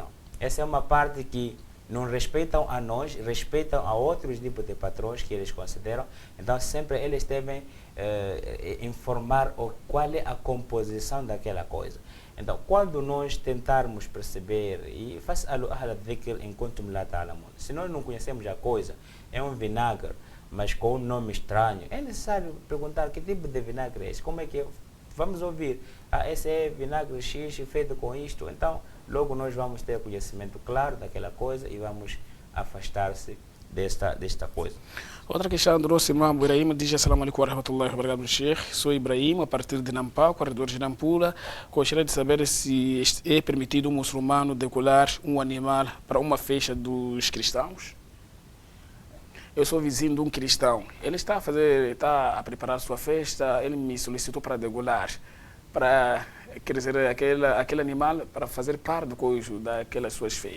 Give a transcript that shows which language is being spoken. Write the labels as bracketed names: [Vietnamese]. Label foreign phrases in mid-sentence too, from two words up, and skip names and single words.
[Portuguese] Essa é uma parte que não respeitam a nós, respeitam a outros tipos de patrões que eles consideram. Então sempre eles devem informar qual é a composição daquela coisa. [Arabic] Então, quando nós tentarmos perceber, e فاسألوا أهل الذكر إن كنتم لا تعلمون, [Portuguese] se nós não conhecemos a coisa, é um vinagre, mas com um nome estranho, é necessário perguntar que tipo de vinagre é esse, como é que é? Vamos ouvir, esse é vinagre X feito com isto, então logo nós vamos ter conhecimento claro daquela coisa e vamos afastar-se desta coisa. Outra questão do nosso irmão Ibrahim diz: [Arabic] السلام عليكم ورحمة الله وبركاته, Sheikh. [Portuguese] Sou Ibrahim, a partir de Nampau, corredor de Nampula. Gostaria de saber se é permitido um muçulmano decolar um animal para uma festa dos cristãos. Eu sou vizinho de um cristão. Ele está a preparar sua festa, ele me solicitou para degolar, para quer dizer, aquele animal para fazer parte daquelas suas festas.